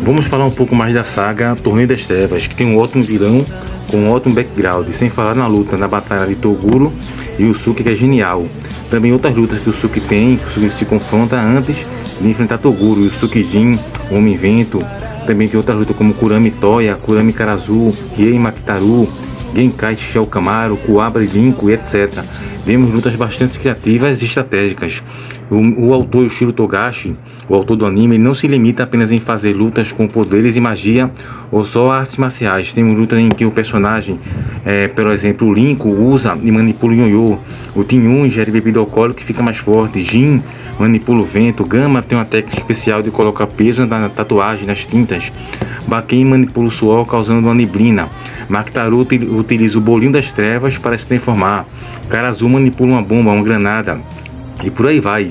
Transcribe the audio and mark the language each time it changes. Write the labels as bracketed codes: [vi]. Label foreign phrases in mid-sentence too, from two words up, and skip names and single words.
[pt] Vamos falar um pouco mais da saga Torneio das Trevas, que tem um ótimo vilão com um ótimo background, sem falar na luta, na batalha de Toguro e Yusuke, que é genial. Também outras lutas que o Yusuke tem, que o Yusuke se confronta antes de enfrentar Toguro, Yusuke Jin, o Homem-Vento. Também tem outras lutas como Kurami Toya, Kurami Karazu, Riei Makitaru, Genkai Shishou Kamaru, Kuwabara Rinko e etc. Vemos lutas bastante criativas e estratégicas. O autor Yoshiro Togashi, o autor do anime, ele não se limita apenas em fazer lutas com poderes e magia ou só artes marciais. Temos lutas em que o personagem, por exemplo, o Rinko usa e manipula o Yoyo, o Tinhun ingere bebida alcoólica que fica mais forte, Jin manipula o vento, Gama tem uma técnica especial de colocar peso na tatuagem, nas tintas, Baken manipula o suor causando uma neblina, Makitaru utiliza o bolinho das trevas para se transformar, Karazu manipula uma bomba, uma granada, e por aí vai.